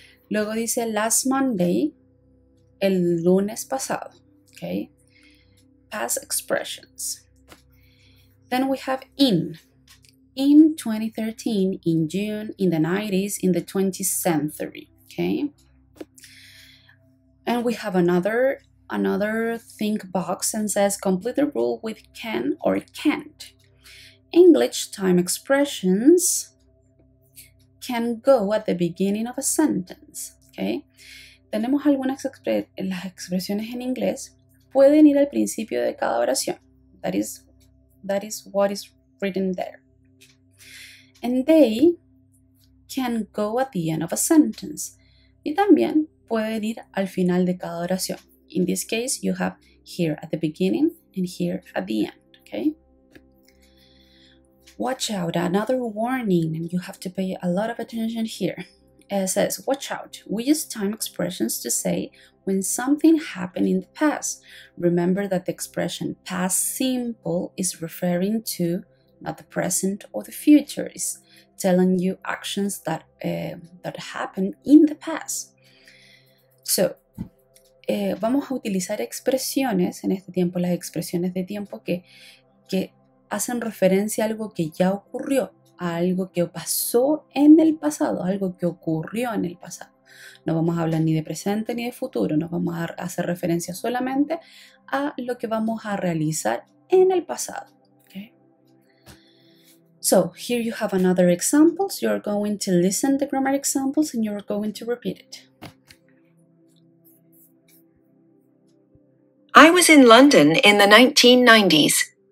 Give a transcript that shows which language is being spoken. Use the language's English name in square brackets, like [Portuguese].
[Spanish] Luego dice [English] last Monday, [Spanish] el lunes pasado. [English] Okay? Past expressions. Then we have in 2013, in June, in the 90s, in the 20th century. Okay? And we have another think box and says complete the rule with can or can't. English time expressions can go at the beginning of a sentence. Okay? [Spanish] Tenemos algunas las expresiones en inglés pueden ir al principio de cada oración. [English] That is what is written there. And they can go at the end of a sentence. [Spanish] Y también pueden ir al final de cada oración. [English] In this case, you have here at the beginning and here at the end, okay? Watch out, another warning, and you have to pay a lot of attention here. It says, watch out. We use time expressions to say when something happened in the past. Remember that the expression past simple is referring to not the present or the future. It's telling you actions that happened in the past. [Spanish] So, vamos a utilizar expresiones en este tiempo, las expresiones de tiempo que hacen referencia a algo que ya ocurrió, a algo que pasó en el pasado, algo que ocurrió en el pasado. No vamos a hablar ni de presente ni de futuro, nos vamos a hacer referencia solamente a lo que vamos a realizar en el pasado. [English] Okay? So, here you have another examples. You're going to listen to grammar examples and you're going to repeat it. I was in London in the 1990s.